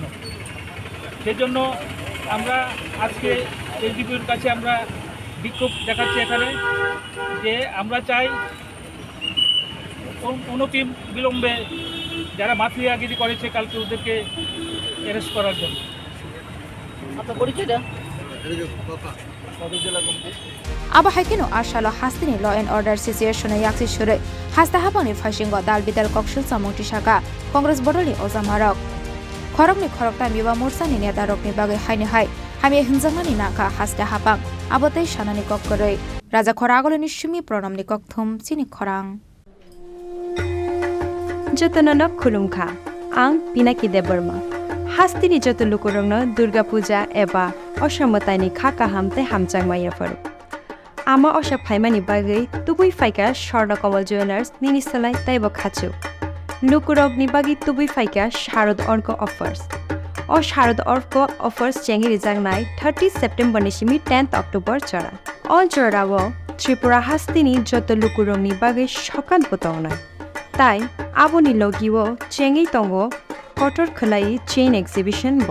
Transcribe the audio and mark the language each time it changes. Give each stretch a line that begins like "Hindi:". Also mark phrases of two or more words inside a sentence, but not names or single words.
Bangla: সেজন্য আমরা আজকে এসডিপিওর কাছে আমরা বিক্ষোভ দেখাচ্ছি এখানে যে আমরা চাই অনতি বিলম্বে যারা মাফিয়াগিরি করেছে কালকে ওদেরকে অ্যারেস্ট করার জন্য।
Kok Borok: abo haikino ashalo hastini
English: law and order situation
Kok Borok: yaksi shure hasta hapani fashingo dal bidal kokshul samongti shaka congress bodoli ozamarok khorokni khorokta miwa morsani neta rokni bage haini hai hami hinjangani naka hasta hapang abotei shanani kokkorei raja khoragoleni shumi pronamni kokthum chini khorang जतननक खुलुमखा आं पिनाकी देबर्मा हास्तिनि जत लुकुरंगनो दुर्गा पूजा एबा असमतानि खाका हामते हामचांगमाया फरु आमा अशा फाइमानि बागै तुबुइ फाइका स्वर्ण कमल ज्वेलर्स निनिसलाय ताइबो खाचु लुकुरगनि बागै तुबुइ फाइका शारद अर्क अफर्स अ शारद अर्क अफर्स चेंगि रिजांगनाय 30 सेप्टेम्बर निसिमि 10 अक्टोबर चरा अल चरावो त्रिपुरा हास्तिनि जत लुकुरंगनि बागै सकान बतावनाय ताई आबोनि लगिवो चेंगि तंगो कटर खलाई
English: chain exhibition
Kok Borok: बो